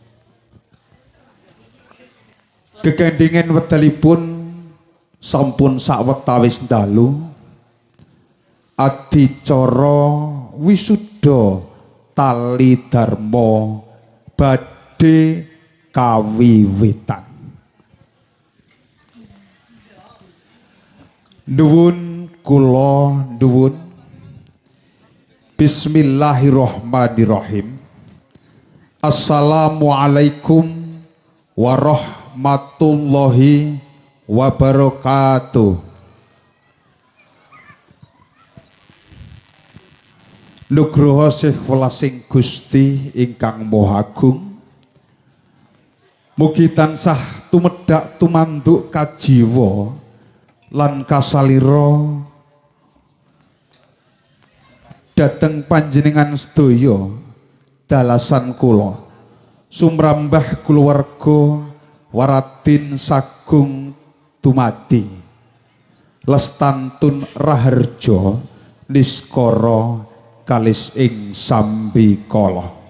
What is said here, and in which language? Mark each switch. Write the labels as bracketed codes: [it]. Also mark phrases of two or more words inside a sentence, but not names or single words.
[jv] Gegandingan wedalipun sampun sawetawis dalu adicara wisuda tali dharma badhe kawiwitan. Nuwun kula nuwun. [ar] Bismillahirrahmanirrahim. السلام عليكم ورحمة الله وبركاته. [jv] Nugroho sih welasing Gusti ingkang Maha Agung, mugi tansah tumedhak tumanduk kajiwa lan kasalira dhateng panjenengan sedaya dalasan kula sumrambah kulawarga waratin sagung dumadi lestantun raharja niskara kalis ing sambikala.